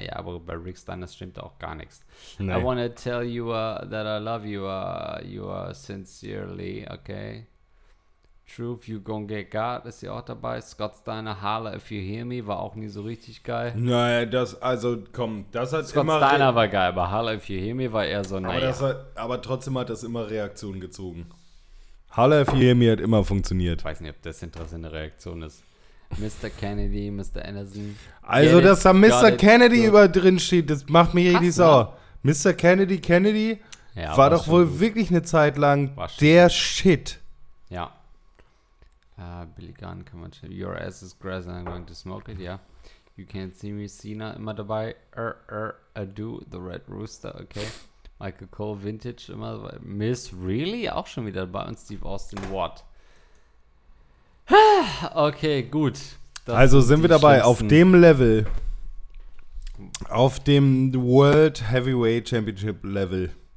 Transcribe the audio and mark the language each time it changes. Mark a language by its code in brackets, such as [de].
[de] Ja, aber bei Rick Steiner stimmt auch gar nichts. Nee. [en] I wanna tell you that I love you. You are sincerely, okay. [de] Truth, [en] you gon' get God, [de] ist ja auch dabei. Scott Steiner, [en] Holla if you hear me, [de] war auch nie so richtig geil. Naja, das, also komm, das hat Scott immer... Scott Steiner war geil, aber [en] Holla if you hear me [de] war eher so, aber naja. Das hat, aber trotzdem hat das immer Reaktionen gezogen. [en] Holla if you hear me [de] hat immer funktioniert. Ich weiß nicht, ob das interessante Reaktion ist. Mr. Kennedy, Mr. Anderson. Also, dass da Mr. Kennedy über drin steht, das macht mich richtig sauer. Mr. Kennedy, Kennedy, ja, war doch wohl gut. Wirklich eine Zeit lang der gut. Shit. Ja. [en] Billy Gunn, come on, your ass is grass and I'm going to smoke it, yeah. You can't see me, Cena, [de] immer dabei. [en] I do, the Red Rooster, okay. Michael Cole, Vintage, [de] immer dabei. Miss Really, auch schon wieder dabei. Und Steve Austin, what? Okay, gut. Das also sind wir dabei, auf dem Level. Auf dem World Heavyweight Championship Level.